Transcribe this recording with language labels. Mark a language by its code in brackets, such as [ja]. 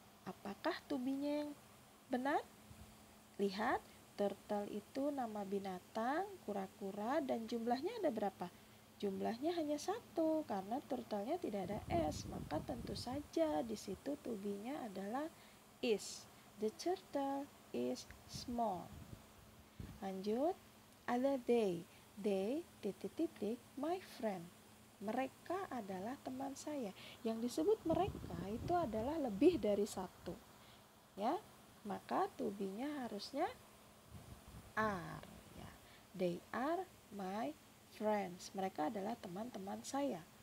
[id] Apakah to be-nya yang benar? Lihat, turtle itu nama binatang, kura-kura, dan jumlahnya ada berapa? Jumlahnya hanya 1 karena turtle-nya tidak ada s, maka tentu saja di situ to be-nya adalah is. [en] The turtle is small. Lanjut, other day. They [id] titik titik [en] my friend. [id] Mereka adalah teman saya. Yang disebut mereka itu adalah lebih dari satu. Ya, maka to be-nya harusnya are. Ya. [en] They are my friends. [id] Mereka adalah teman-teman saya.